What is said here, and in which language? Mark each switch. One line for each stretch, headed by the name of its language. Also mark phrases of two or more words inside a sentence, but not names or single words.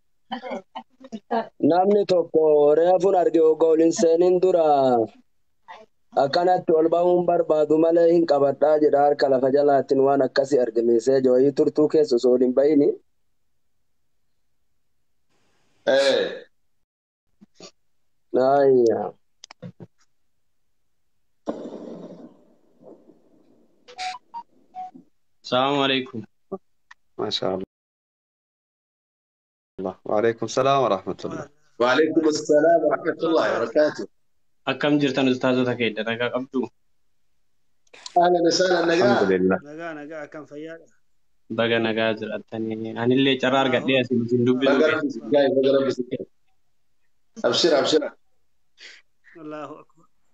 Oromo: Namni tokko reefuun arge ogoolin seeniin dura akkanatti ol bahuun barbaadu malee hin qabadhaa jedha harka lafa jalaatiin waan akkasii argisiisee jooyii turtuu keessa osoo hin bahini. Ayya.
Arabic: السلام عليكم. ما شاء الله. وعليكم السلام ورحمة الله. وعليكم السلام ورحمة الله وبركاته.
Oromo: Akkam jirtan ustaazota keenya nagaa qabdu?
Arabic: أهلا وسهلا nagaa. الحمد لله.
Oromo: nagaa akkam fayyaadha. Baga nagaa jiraatanii anillee carraa argadhee asiin dubbisuu
Arabic: keessa. أبشر أبشر. الله أكبر.